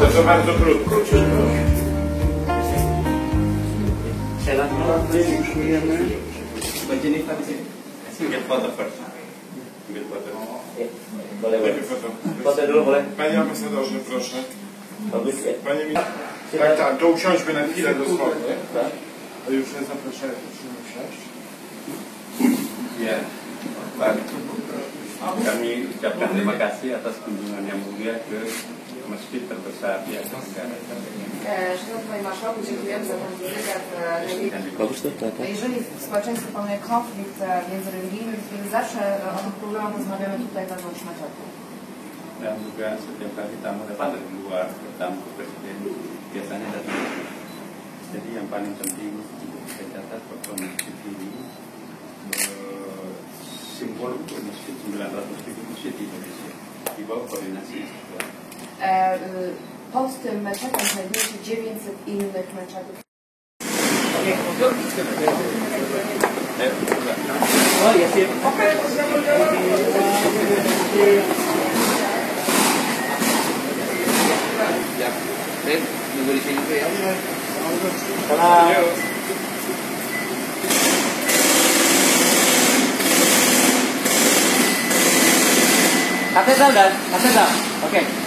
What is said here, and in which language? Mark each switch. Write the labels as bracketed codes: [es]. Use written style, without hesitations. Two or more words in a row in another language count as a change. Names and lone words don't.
[pl] bardzo krótko. [id] Begini tadi sih. Ambil foto first. Ambil foto. Boleh, boleh. [pl] Jakie foto? [id] Foto dulu boleh. [pl] Panie ambasadorze, proszę. [id] Bagus ya? [pl] Panie ministrze. Tak, tak, to usiądźmy na chwilę dosłownie. Tak. To już nie zapraszamy, musimy usiąść. [id] Ya, Pak. Kami ucapkan terima kasih atas kunjungan yang mulia ke masjid terbesar di atas negara. [pl] Szanowny Panie Marszałku, dziękujemy za ten wywiad. [id] Bagus tuh, [pl] tak. Jeżeli w społeczeństwie panuje konflikt międzyreligijny, to zawsze o tych problemach rozmawiamy tutaj wewnątrz meczetu. [id] Dan juga setiap kali tamu datang dari luar, tamu ke presiden biasanya datang. Jadi yang paling penting saya catat bahwa masjid ini simbol untuk masjid 900.000 masjid di Indonesia di bawah koordinasi Istiqlal. [pl] Pod tym meczetem znajduje się 900 innych meczetów. [id] Oh ya sip. Nunggu di sini ya. Salam. Katedral dan katedral. Oke.